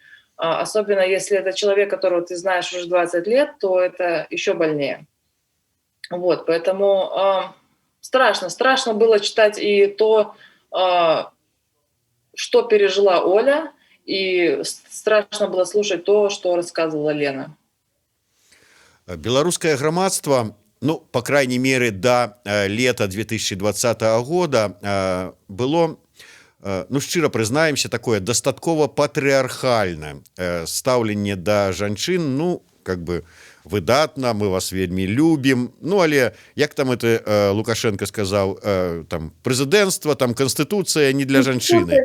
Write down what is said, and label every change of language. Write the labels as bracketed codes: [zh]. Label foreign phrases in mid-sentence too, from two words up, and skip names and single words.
[ru] Особенно если это человек, которого ты знаешь уже 20 лет, то это еще больнее. Вот, поэтому страшно было читать и то, что пережила Оля, и страшно было слушать то, что рассказывала Лена. [be] Беларускае грамадства, ну, [ru] по крайней мере, до лета 2020 года было, [be] ну, шчыра прызнаемся, такое дастаткова патрыархальнае стаўленне да жанчын, ну, [ru] как бы [be] выдатна, мы вас вельмі любім. Ну, але, як там это Лукашенко сказаў, там, прэзідэнцтва, там, канстытуцыя не для жанчыны.